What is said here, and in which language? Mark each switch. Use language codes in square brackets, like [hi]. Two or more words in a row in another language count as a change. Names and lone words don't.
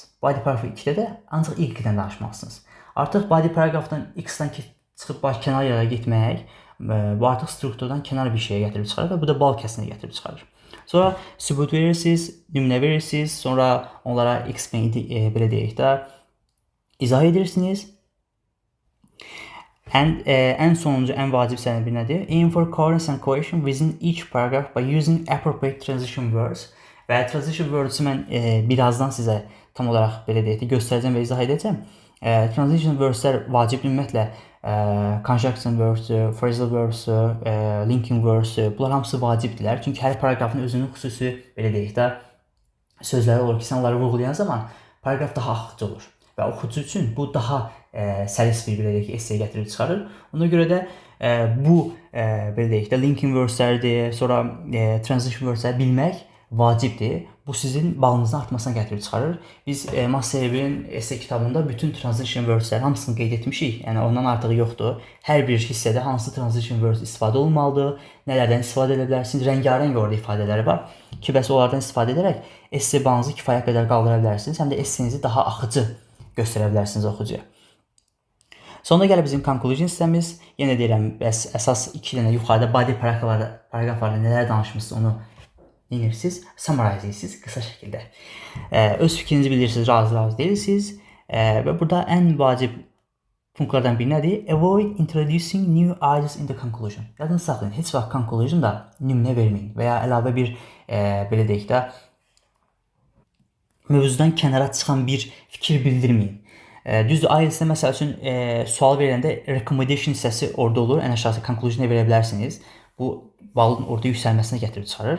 [az] Body paragraf 2-də də ancaq Y-dən danışmalısınız. Artıq body paragrafdan X-dən çıxıb kənar yerə getmək, bu artıq strukturdan kənar bir şeyə gətirib çıxarır və bu da bal kəsinə gətirib çıxarır. Sonra sübut verirsiniz, nümunə verirsiniz, sonra onlara explain, belə deyək də, izah edirsiniz Ən sonuncu, ən vacib sənəd bir nədir? [en] Aim for coherence and cohesion within each paragraph by using appropriate transition words. [az] Və [en] transition words- [az] ı mən birazdan sizə tam olaraq belə deyək də göstərəcəm və izah edəcəm. [en] Transition words- [az] lər vacibdir ümumiyyətlə. [en] Conjunction words- [az] ü, [en] phrasal words- [az] ü, [en] linking words- [az] ü, bunlar hamısı vacibdirlər. Çünki hər paragrafın özünün xüsusi belə deyək də sözləri olur ki, sən onları vurğulayan zaman paragraf daha axıcı olur. Və oxucu üçün bu daha səlis bir belə deyək ki, esse gətirib çıxarır. Ona görə də bu belə deyək də [en] linking words- [az] lərdir, sonra [en] transition words- [az] ləri bilmək vacibdir. Bu sizin balınızın artmasına gətirib çıxarır. Biz Masterevin esse kitabında bütün [en] transition words- [az] ləri hamısını qeyd etmişik. Yəni ondan artığı yoxdur. Hər bir hissədə hansı [en] transition words [az] istifadə olunmalıdır, nələrdən istifadə edə bilərsiniz. Rəngarəng orada ifadələri var ki, bəs onlardan istifadə edərək esse balınızı kifayət qədər qaldıra bilərsiniz. Həm də essenizi daha axıcı göstərə bilərsiniz oxucuya. Sonunda gəlir bizim conclusion hissəmiz. Yenə deyirəm, bəs əsas 2 dənə yuxarıda body paragraflarda nələr danışmışsınız onu dinləyirsiniz, summarize edirsiniz qısa şəkildə. Öz fikrinizi bilirsiniz, razı deyirsiniz və burada ən vacib punktlardan biri nədir? [en] Avoid introducing new ideas in the conclusion. [az] Yadınızda saxlayın, heç vaxt conclusionda nümunə verməyin və ya əlavə bir belə deyək də mövzudan kənara çıxan bir fikir bildirməyin. Düzdür, IELTS-də məsəl üçün sual veriləndə recommendation hissəsi orada olur. Ən aşağısı conclusion-a verə bilərsiniz. Bu balın orada yüksəlməsinə gətirib çıxarır.